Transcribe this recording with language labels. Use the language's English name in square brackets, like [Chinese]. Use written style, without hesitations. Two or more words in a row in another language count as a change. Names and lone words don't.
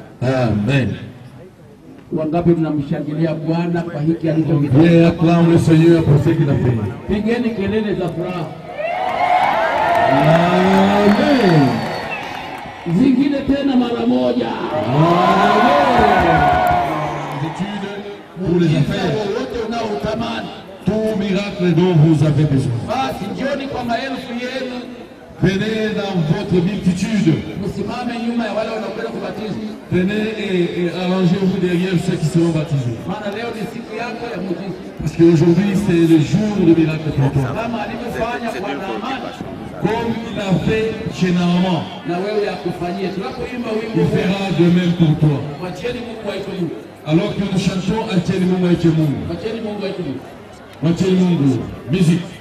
[Swahili] Amen. Wangapi mnamshangilia Bwana kwa hiki alichokifanya? [French] Viens acclame le Seigneur pour ce qu'il a fait. [Swahili] Pigeni kelele za furaha. Amen. Zingine tena mara moja. Amen. [French] Études pour les affaires. [Swahili] Wote unaotamani. [French] Tout miracle dont vous avez besoin. [Swahili] Basi jioni kwa maelfu yenu. [French] Venez dans votre multitude. [Swahili] Msimame nyuma ya wale wanaokwenda kubatizwa. [French] Venez et arrangez-vous derrière ceux qui seront baptisés. [Swahili] Maana leo ni siku yako ya muujiza. [French] Parce qu'aujourd'hui c'est le jour de miracle pour toi. [Swahili] Kama alivyofanya kwa Naamani. [French] Comme il a fait chez Naaman. [Swahili] Na wewe yakufanyie. Tunapoimba wimbo [French] Il fera de même pour toi. [Swahili] Mwacheni Mungu aitwe Mungu. [French] Alors que nous chantons [Swahili] Acheni Mungu aitwe Mungu. Mwacheni Mungu aitwe Mungu. Acheni Mungu. Musique.